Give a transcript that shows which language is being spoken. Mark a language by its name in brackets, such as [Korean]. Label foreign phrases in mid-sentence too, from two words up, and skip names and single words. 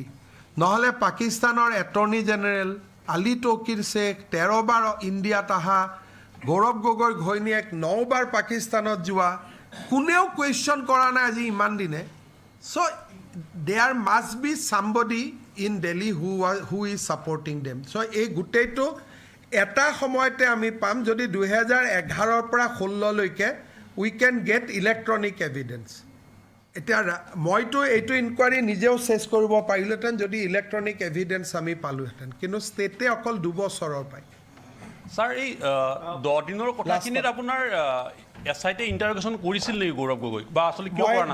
[Assamese] নহ'লে পাকিস্তানৰ [English] attorney general [Assamese] আলী তৌকিৰ শ্বেখ 13 বাৰ ইণ্ডিয়াত অহা, গৌৰৱ গগৈৰ ঘৈণীয়েক 9 বাৰ পাকিস্তানত যোৱা, কোনেও কুৱেশ্যন কৰা নাই আজি ইমান দিনে। [English] so there must be somebody in Delhi who is supporting them. [Assamese] So এই গোটেইটো এটা সময়তে আমি পাম যদি 2011 পৰা 16 লৈকে [English] we can get electronic evidence. [Assamese] এটা মইতো এইটো ইনকুৱাৰী নিজেও চেছ কৰিব পাৰিলেহেঁতেন যদি [English] electronic evidence [Assamese] আমি পালোহেঁতেন, কিন্তু ষ্টেটে অকল 2 বছৰৰ পায়। ছাৰ, এই 10 দিনৰ কথাখিনিত আপোনাৰ SIT ইণ্টাৰোগেশ্যন কৰিছিল নেকি গৌৰৱ গগৈ, বা আসলে কিয় কৰা নাছিল?